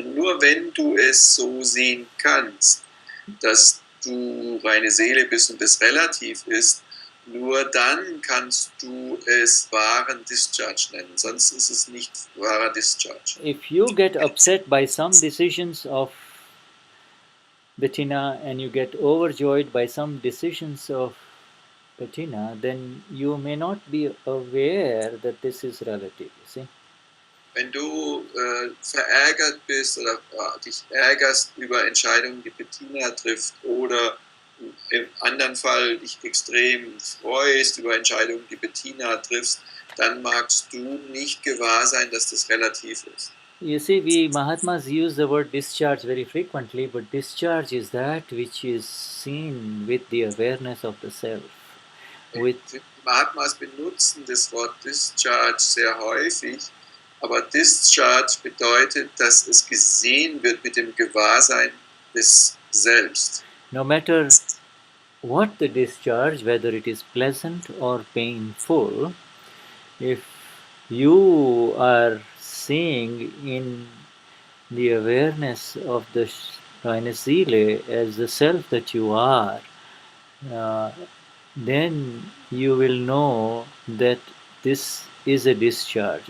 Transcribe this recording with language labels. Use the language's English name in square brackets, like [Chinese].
[German] Und nur wenn du es so sehen kannst, dass du reine Seele bist und es relativ ist, nur dann kannst du es wahren Discharge nennen. Sonst ist es nicht wahrer Discharge. [English] If you get upset by some decisions of Bettina and you get overjoyed by some decisions of Bettina, then you may not be aware that this is relative. You see? [German] Wenn du verärgert bist oder dich ärgerst über Entscheidungen, die Bettina trifft, oder im anderen Fall dich extrem freust über Entscheidungen, die Bettina trifft, dann magst du nicht gewahr sein, dass das relativ ist. [English] You see, we Mahatmas use the word discharge very frequently, but discharge is that which is seen with the awareness of the self. [German] Die Mahatmas benutzen das Wort Discharge sehr häufig, aber Discharge bedeutet, dass es gesehen wird mit dem Gewahrsein des Selbst. [English] No matter what the discharge, whether it is pleasant or painful, if you are seeing in the awareness of the Sile as the self that you are, then you will know that this is a discharge.